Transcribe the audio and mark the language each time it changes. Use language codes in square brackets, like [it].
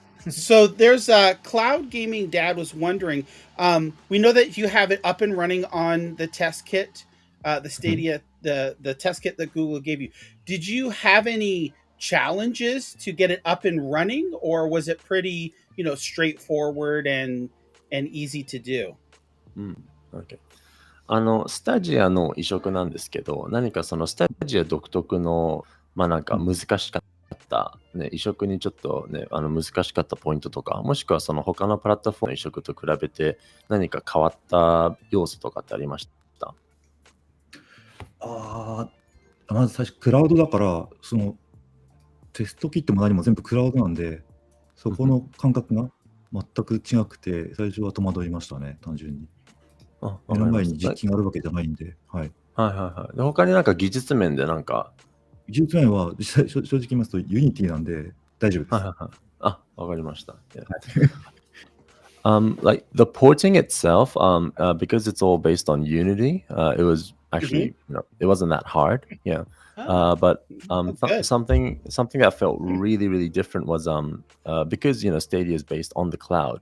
[en] So there's Cloud Gaming Dad was wondering. We know that you have it up and running on the test kit, the Stadia, the test kit that Google gave you. Did you have any challenges to get it up and running, or was it pretty, straightforward and easy to do? Okay. [ja] スタジアの移植なんですけど、何かそのスタジア独特のなんか難しかった移植にちょっと難しかったポイントとか、もしくは他のプラットフォームの移植と比べて何か変わった要素とかってありました？まず最初クラウドだからテストキットも何も全部クラウドなんで、そこの感覚が全く違くて最初は戸惑いましたね、単純に。目の前に実機があるわけじゃないんで、はい。で、他になんか技術面でなんか技術面は実際正直言いますとユニティなんで大丈夫です。わかりました。 [en] Like the porting itself, because it's all based on Unity, it was actually, it wasn't that hard. Yeah. But good. something that felt really, really different was because Stadia is based on the cloud.